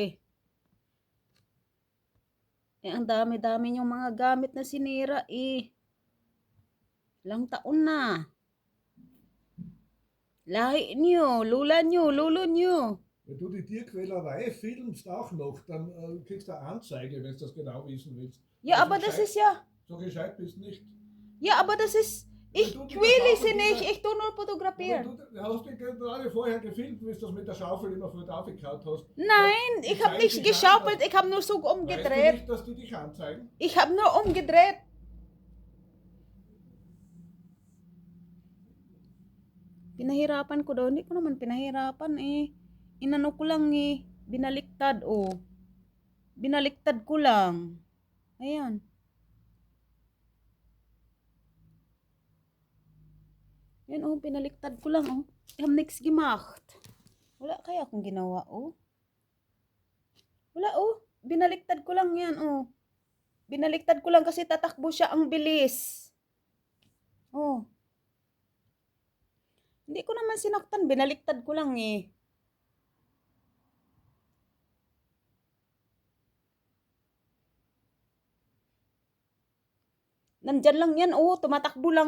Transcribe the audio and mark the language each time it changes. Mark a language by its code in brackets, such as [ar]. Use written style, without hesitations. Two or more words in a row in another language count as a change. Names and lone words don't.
[tl] Ang dami-dami yung mga gamit na sinira, Ilang taon na. Lahi nyo, lula nyo, lolo nyo. [de] Wenn du die Tierquälerei filmst auch noch, dann kriegst du eine Anzeige, wenn du das genau wissen willst. Ja, Also aber das gescheit- ist ja... So gescheit bist nicht. Ja, aber das ist... Ich du die quäle sie Schaufel nicht, wieder- ich tu nur Aber fotografieren. du hast dich gerade vorher gefilmt, wie du das mit der Schaufel immer vor aufgekaut hast. Nein, Die ich habe zeigen nicht dich an, geschaufelt, dass- ich habe nur so Weißt du umgedreht. nicht, dass die dich anzeigen? Ich habe nur umgedreht. [tl] Pinahirapan ko daw. Hindi ko naman pinahirapan, Inano ko lang, binaliktad, Binaliktad ko lang. Ayan. Yan, pinaliktad ko lang, [de] Ich habe nichts gemacht. [tl] Wala kaya akong ginawa, Wala, binaliktad ko lang yan, Binaliktad ko lang kasi tatakbo siya ang bilis. Hindi ko naman sinaktan, binaliktad ko lang, Nandyan lang yan, tumatakbo lang.